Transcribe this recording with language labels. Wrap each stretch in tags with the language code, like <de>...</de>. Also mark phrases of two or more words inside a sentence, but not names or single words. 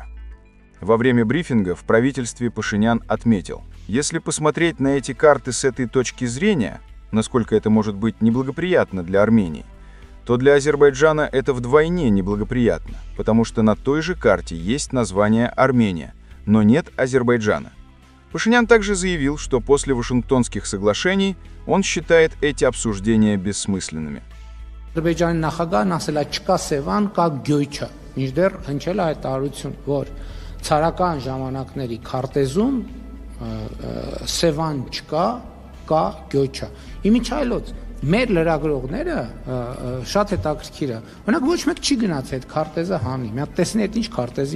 <ru>Во время брифинга в правительстве Пашинян отметил: если посмотреть на эти карты с этой точки зрения, насколько это может быть неблагоприятно для Армении, то для Азербайджана это вдвойне неблагоприятно, потому что на той же карте есть название Армения, но нет Азербайджана. Пашинян также заявил, что после Вашингтонских соглашений он считает эти обсуждения бессмысленными.</ru> <hy>Ադրբեջանի նախագահն ասել է չկա Սևան, կա Գյոյչա։ Մինչդեռ հնչել է այդ տարություն, որ ցարական ժամանակների քարտեզում Սևան չկա, կա Գյոյչա։ Իմիջայլոց մեր լրագրողները շատ հետաքրքիր է։ Օրինակ ոչ մեկ չի գնաց այդ քարտեզը հանի։ Մի հատ տեսնի այդ ինչ քարտեզի</hy>